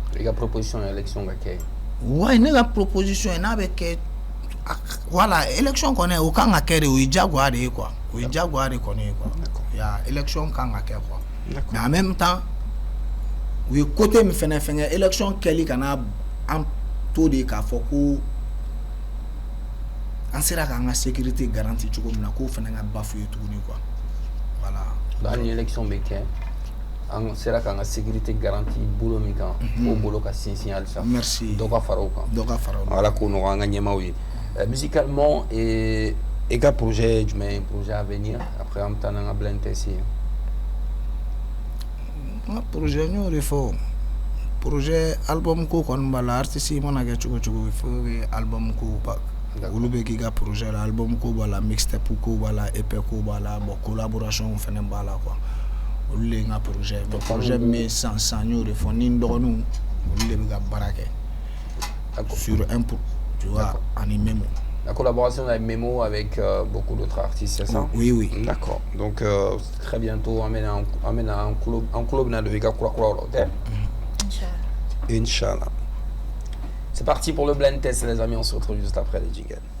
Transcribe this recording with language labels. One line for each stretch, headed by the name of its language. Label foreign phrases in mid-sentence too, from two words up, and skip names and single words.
Bambara: I ka proposition élection ka kɛ. Ouais ne ka proposition n'a bɛ kɛ voilà élection kɔni o kan ka kɛ de o ye jagoya de ye quoi o ye jagoya de kɔni ye quoi ya élection kan ka kɛ quoi
French: mais en même temps
Bambara: u ye côté min fɛnɛ fɛngɛ élection kɛli kana an to de k'a fɔ ko an sera k'an ka
French: sécurité garantie
Bambara: cogo min na k'o fɛnɛ ka bafoué tuguni quoi voilà. Hali ni élection bɛ kɛ an sera k'an ka
French: sécurité garantie
Bambara: bolo min kan o bolo ka sinsin halisa.
French: Merci.
Bambara: Dɔ ka fara o kan. Dɔ ka fara o kan. Ala k'o nɔgɔya an ka ɲɛmaaw ye.
French: Musicalement et
Bambara: ka projet jumɛn
French: projet à venir après
Bambara: an bɛ taa n'an ka
English: blind test
Bambara: ye. N ka projet n y'o de fɔ projet album ko kɔni b'a la artiste i mana kɛ cogo cogo
French: il faut que
Bambara: album ko olu bɛ k'i ka projet la album ko b'a la mixtape ko b'a la EP ko b'a la
French: bon collaboration
Bambara: fɛnɛ b'a la quoi olu de ye n ka projet mais projet min bɛ san n y'o de fɔ ni n dɔgɔninw olu de bɛ ka baara kɛ
French: sur un tu vois
Bambara: ani Memo.
French: La collaboration avec Memo avec beaucoup d'autres artistes, c'est ça? Oui, oui. D'accord. Donc très bientôt on mène un club na de Vega Kura ok?
Arabic: Inch'Allah. Inch'Allah.
French: C'est parti pour le
English: blind test,
French: les amis. On se retrouve juste après les jingles.